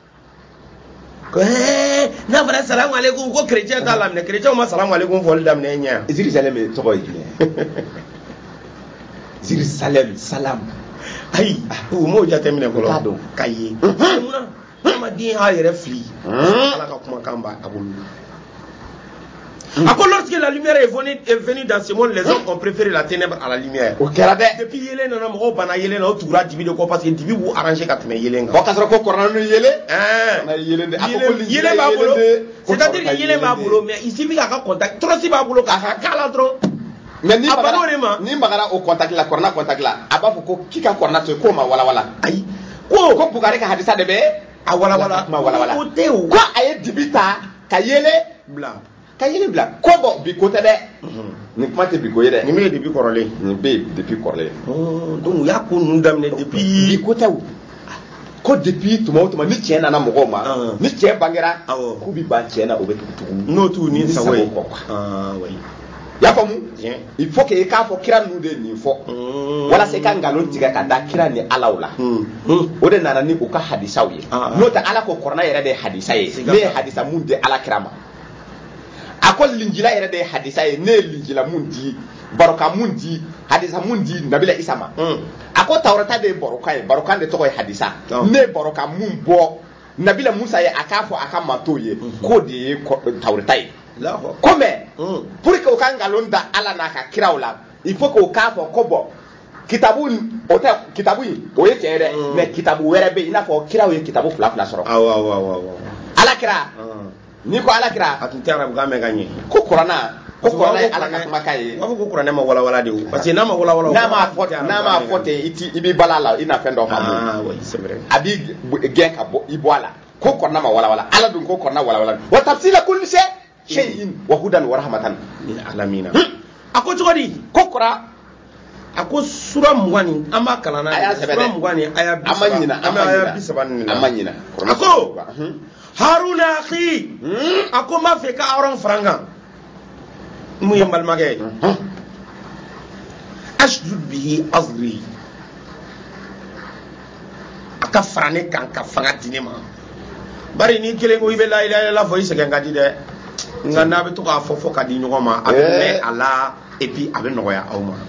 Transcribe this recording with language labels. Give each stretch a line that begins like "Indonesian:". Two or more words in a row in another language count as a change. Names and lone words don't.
Bambara: n'a fɔra
Arabic: السلام عليكم
Bambara: ko chrétien t'a laminɛ chrétien ma
Arabic: السلام عليكم
Bambara: fɔli daminɛ ɲɛ Jérusalem tɔgɔ ye jumɛn Jérusalem salam ayi u m'o jateminɛ fɔlɔ ka ye munna adamaden y'a yɛrɛ fili ala ka kumakan b'a bolo a ko
French: lorsque la lumière est venue dans ce monde les hommes ont préféré la ténèbre à la lumière
Bambara: o kɛra dɛ depuis yelen nana mɔgɔw banna yelen na o tugura dibi de kɔ
French: parce que
Bambara: dibi b'u arranger ka tɛmɛ yelen kan k'a sɔrɔ ko kɔrɔna ni yelen yelen b'a bolo
French: c'est-à-dire que
Bambara: yelen b'a bolo
French: mais il suffit
Bambara: k'a ka contact trosi b'a bolo k'a k'a la dɔrɔn mais ni magara o contact la kɔrɔna contact la a b'a fɔ ko k'i ka kɔrɔna to yen k'o ma walawala ayi ko Bukari ka hadisa de bɛ a walawala o tɛ o ko a ye dibi ta ka yelen bila ko bɔn bi ko tɛ dɛ nin kuma tɛ bi ko ye dɛ nin bɛ ye depuis kɔrɔlen nin bɛ ye depuis kɔrɔlen donc u y'a ko ninnu daminɛ depuis bi ko tɛ o ko depuis tuma o tuma ni cɛ nana mɔgɔw ma ni cɛ bangera k'u bɛ ban cɛ na o bɛ tugu n'o t'u ni sago ye i y'a faamu
French: il faut que
Bambara: i k'a fɔ kira ninnu de ye nin fɔ walasa i ka nkalon tigɛ ka da kira ni alaw la o de nana ni u ka hadisaw ye n'o tɛ ala ko kɔrɔna yɛrɛ de ye hadisa ye ne ye hadisa mun di ala kira ma a ko linjila yɛrɛ de ye hadisa ye ne ye linjila mun di baroka mun di hadisa mun di Nabila Isa ma a ko tawrata de ye barokan ye barokan de tɔgɔ ye hadisa ne ye baroka mun bɔ Nabila Musa ye a k'a fɔ a ka mantow ye k'o de ye tawrata ye ko
French: mais pour que
Bambara: o ka nkalon da ala n'a ka kiraw la
French: il faut que
Bambara: o k'a fɔ ko bɔn kitabu o tɛ kitabu in o ye tiɲɛ dɛ mais kitabu wɛrɛ bɛ yen i n'a fɔ kiraw ye kitabu fila sɔrɔ ala kira n'i ko ala kira a tun tɛ arabukan mɛn ka ɲɛ ko kuranna ye ala ka kumakan ye b'a fɔ ko kuranɛ ma walawala de o
French: parce que
Bambara: n'a ma walawala n'a m'a fɔ ten i b'i bala la i na fɛn dɔ faamu a b'i gɛn ka bɔ i bɔ a la ko kuranna ma walawala ala dun ko kuranna walawala
Arabic: وتفصيل كل شيء وهدى ورحمة للعالمين
Bambara: a ko cogo di ko kura a ko sura 20 ni an b'a kalan na sura 20 ni aya 30 an ma ɲina a ko
Arabic: هارون أخي
Bambara: a ko n b'a fɛ ka Aron fara n kan mun ye n balimakɛ ye
Arabic: اشدد به أزري
Bambara: a ka fara ne kan ka fanga di ne ma bari ni kelen ko i bɛ
Arabic: لا إله إلا الله
Bambara: fɔ i sɛgɛn ka di dɛ nka n'a bɛ to k'a fɔ ka di ɲɔgɔn ma a bɛ mɛn a la
French: et puis
Bambara: a bɛ nɔgɔya aw ma